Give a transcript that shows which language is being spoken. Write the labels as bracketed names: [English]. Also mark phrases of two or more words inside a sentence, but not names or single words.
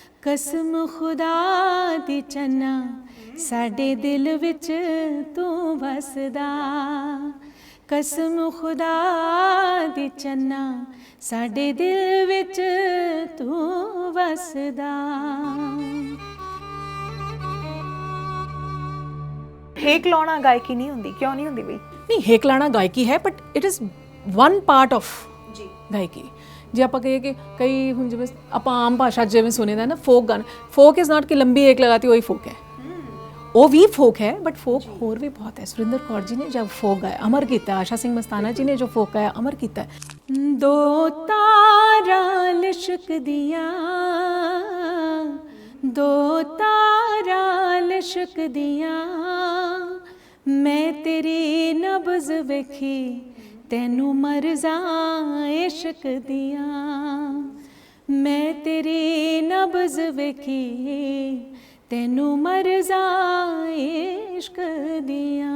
[Punjabi] ਕਸਮ ਖੁਦਾ ਦੀ ਚੰਨਾ ਸਾਡੇ ਦਿਲ ਵਿਚ ਤੂ ਵਸਦਾ, ਕਸਮ ਖੁਦਾ ਦੀ ਚੰਨਾ ਸਾਡੇ ਦਿਲ ਵਿਚ ਤੂ ਵਸਦਾ। ਹੇਕ ਲਾਣਾ ਗਾਇਕੀ ਨਹੀਂ ਹੁੰਦੀ, ਕਿਉਂ ਨਹੀਂ ਹੁੰਦੀ ਬਈ? ਨਹੀਂ, ਹੇਕ ਲਾਣਾ ਗਾਇਕੀ ਹੈ [English] but it is one part of [Punjabi] गायकी। ਜੇ ਆਪ ਕਹੀਏ ਕਿ ਕਈ ਹਮ ਜਿਵੇਂ ਆਪਾਂ ਆਮ ਭਾਸ਼ਾ ਜਿਵੇਂ ਸੁਣੀਦਾ ਨਾ ਫੋਕ ਗਾਣਾ, [English] folk is not [Punjabi] ਕਿ ਲੰਬੀ ਏਕ ਲਗਾਤੀ ਉਹੀ ਫੋਕ ਹੈ, ਉਹ ਵੀ ਫੋਕ ਹੈ ਬਟ ਫੋਕ ਹੋਰ ਵੀ ਬਹੁਤ ਹੈ। ਸੁਰਿੰਦਰ ਕੌਰ ਜੀ ਨੇ ਜਬ ਫੋਕ ਗਾਇਆ ਅਮਰ ਕੀਤਾ, ਆਸ਼ਾ ਸਿੰਘ ਮਸਤਾਨਾ ਜੀ ਨੇ ਜੋ ਫੋਕ ਗਾਇਆ ਅਮਰ ਕੀਤਾ। ਦੋ ਤਾਰਾਂ ਲਿਸ਼ਕ ਦੀਆਂ, ਦੋ ਤਾਰਾਂ ਲਿਸ਼ਕ ਦੀਆਂ, ਮੈਂ ਤੇਰੀ ਨਬਜ਼ ਵੇਖੀ ਤੈਨੂੰ ਮਰਜ਼ਾਂ ਇਸ਼ਕ ਦੀਆਂ, ਮੈਂ ਤੇਰੀ ਨਬਜ਼ ਵੇਖੀ ਤੈਨੂੰ ਮਰਜ਼ਾਂ ਇਸ਼ਕ ਦੀਆਂ।